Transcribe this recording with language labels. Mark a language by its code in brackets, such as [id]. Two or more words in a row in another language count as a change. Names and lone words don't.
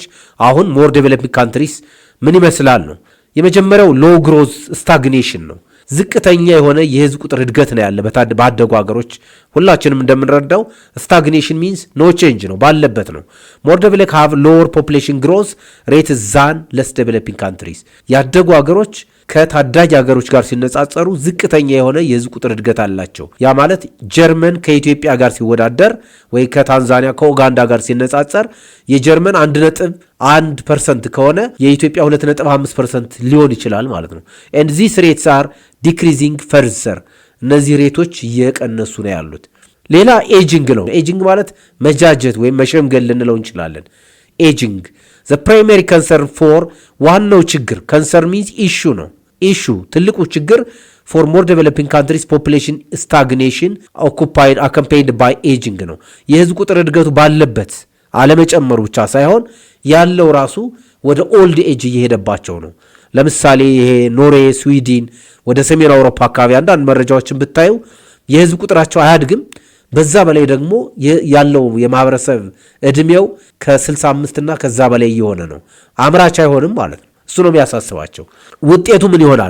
[am] አሁን [en] more developing countries [am] ምን ይመስላል ነው። የመጀመሪያው [en] low growth stagnation [am] ነው። ዝቅተኛ የሆነ የህዝብ ቁጥር እድገት ነው ያለ ባደጉ ሀገሮች። ሁላችንም እንደምንረዳው [en] stagnation means no change [am] ነው፣ ባለበት ነው። [en] more developed have lower population growth rate than less developing countries። [am] ያደጉ ሀገሮች ከታዳጊ ሀገሮች ጋር ሲነጻጸሩ ዝቅተኛ የሆነ የህዝብ ቁጥር እድገት አላቸው። ያ ማለት ጀርመን ከኢትዮጵያ ጋር ሲወዳደር ወይ ከታንዛኒያ ከኡጋንዳ ጋር ሲነጻጸር የጀርመን 1.1% ከሆነ የኢትዮጵያ 2.5% ሊሆን ይችላል ማለት ነው። [en] and these rates are decreasing further። [am] እነዚህ ሬቶች እየቀነሱ ነው ያሉት። ሌላ ኤጂንግ ነው። ኤጂንግ ማለት መጃጀት ወይም መሸምገል ልንለው እንችላለን። [en] aging the primary concern for [am] ዋናው ችግር [en] concern means issue [am] ነው። ኢሹ ትልቁ ችግር ፎር [en] more developing countries population stagnation accompanied by aging [am] ነው። የህዝብ ቁጥር እድገቱ ባለበት አለመጨመሩ ብቻ ሳይሆን ያለው ራሱ ወደ [en] old age [am] እየሄደባቸው ነው። ለምሳሌ ይሄ ኖርዌይ፣ ስዊድን፣ ወደ ሰሜን አውሮፓ አካባቢ አንዳንድ መረጃዎችን ብታዩ የህዝብ ቁጥራቸው አያድግም። በዛ በላይ ደግሞ ያለው የማህበረሰብ እድሜው ከ65 እና ከዛ በላይ እየሆነ ነው። አምራች አይሆንም ማለት ነው። እሱ ነው የሚያሳስባቸው። ውጤቱ ምን ይሆናል?